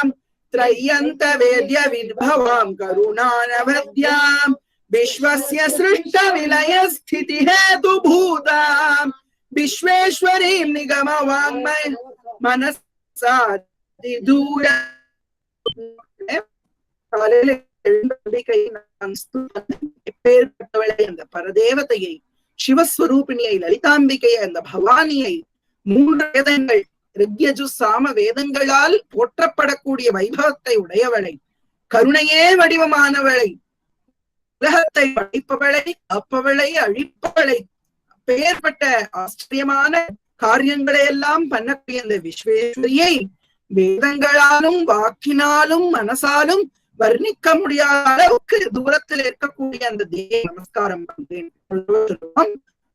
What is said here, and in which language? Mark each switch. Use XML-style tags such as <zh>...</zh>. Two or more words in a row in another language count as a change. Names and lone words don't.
<sa>त्रय्यन्त वेद्य विभवां करुणानवद्यां. विश्वस्य सृष्टविलय स्थिति हेतुभूतां. विश्वेश्वरीं निगमवाङ्मय मनसादिदूरां.</sa> <ta>அந்த பரதேவதையை, சிவஸ்வரூபிணியை, லலிதாம்பிகையை, அந்த பவானியை 3 வேதங்கள் ரிக்யஜு சாம வேதங்களால் போற்றப்படக்கூடிய வைபவத்தை உடையவளை, கருணையே வடிவமானவளை, உலகத்தை படைப்பவளை, காப்பவளை, அழிப்பவளை, பெயர்பட்ட ஆச்சரியமான காரியங்களை எல்லாம் பண்ணக்கூடிய அந்த விஸ்வேஸ்வரியை வேதங்களாலும் வாக்கினாலும் மனசாலும் வர்ணிக்க முடியாத அளவுக்கு தூரத்தில் இருக்கக்கூடிய அந்த தேவ நமஸ்காரம் பண்றேன்.</ta>